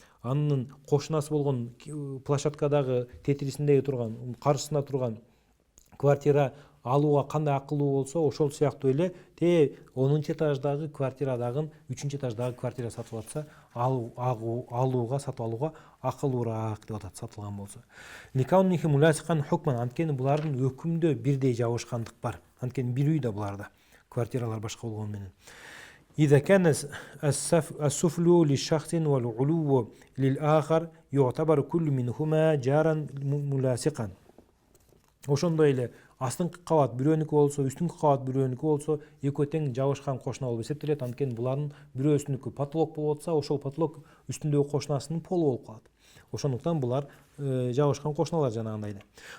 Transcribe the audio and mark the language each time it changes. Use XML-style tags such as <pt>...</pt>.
<ky>анын кошунасы болгон площадкадагы тетрисиндеги турган, каршысында турган квартира алууга кандай акылуу болсо, ошол сыяктуу эле 10 этаждагы квартирадагы 3 этаждагы квартира сатып атса, алууга, сатып алууга акылуураак деп атат, сатылган болсо.</ky> <ar>Ликауннихи муласикан хукман,</ar> <ky>анткени булардын өкүмдө бирдей жабышкандык бар. Анткени бир үйдө буларда, квартиралар башка болгону менен.</ky> <ar>إذا كان السفل للشخص والعلو للآخر يعتبر كل منهما جارا ملاصقا.</ar> <ky>Ошондой эле астыңкы кабат бирөөнүкү болсо, үстүнкү кабат бирөөнүкү болсо, экөө тең жабышкан кошуна болуп эсептелет. Анткени булардын бирөөсүнүкү потолок болуп атса, ошол потолок үстүндөгү кошунасынын полу болуп калат. Ошондуктан булар жабышкан кошуналар жанагындай эле.</ky>